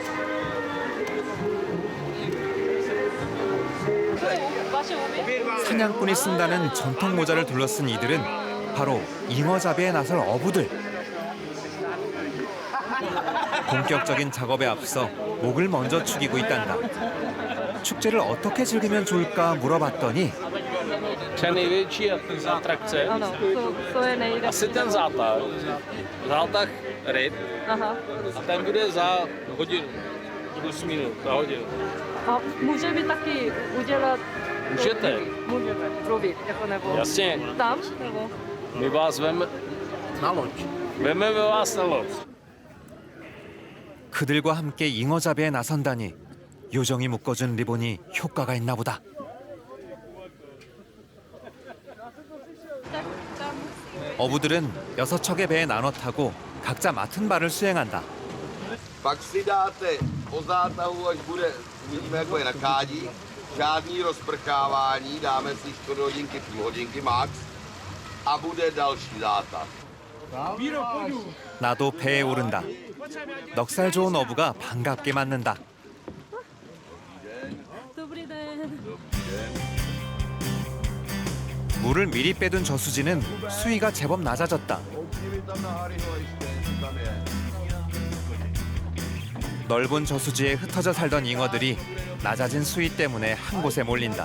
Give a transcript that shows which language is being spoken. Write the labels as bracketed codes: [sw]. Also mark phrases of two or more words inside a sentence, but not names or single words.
[ko] 사냥꾼이 쓴다는 전통 모자를 둘러쓴 이들은 바로 잉어잡이에 나설 어부들. 본격적인 작업에 앞서 목을 먼저 축이고 있단다. 축제를 어떻게 즐기면 좋을까 물어봤더니 [cs] Co je největší atrakce? Ano, co je nejde. Asi ten zátah. Zátah ryb. Aha. A ten bude za hodinu. Plus minus, za hodinu. A můžeme taky udělat... Můžete. Můžeme, mluvit, jako nebo... Jasně. Tam, nebo... My vás veme na loď. Veme vás na loď. [ko] 그들과 함께 잉어잡이에 나선다니 요정이 묶어준 리본이 효과가 있나 보다. 어부들은 6척의 배에 나눠 타고 각자 맡은 바를 수행한다. [cs] Pak si dáte po zátahu, až bude, uvidíme, jako je na kádi, žádný rozprkávání, dáme si 4 hodinky, půl hodinky max a bude další zátah. [ko] 나도 배에 오른다. 넉살 좋은 어부가 반갑게 맞는다. [cs] Dobrý den. [ko] 물을 미리 빼둔 저수지는 수위가 제법 낮아졌다. 넓은 저수지에 흩어져 살던 잉어들이 낮아진 수위 때문에 한 곳에 몰린다.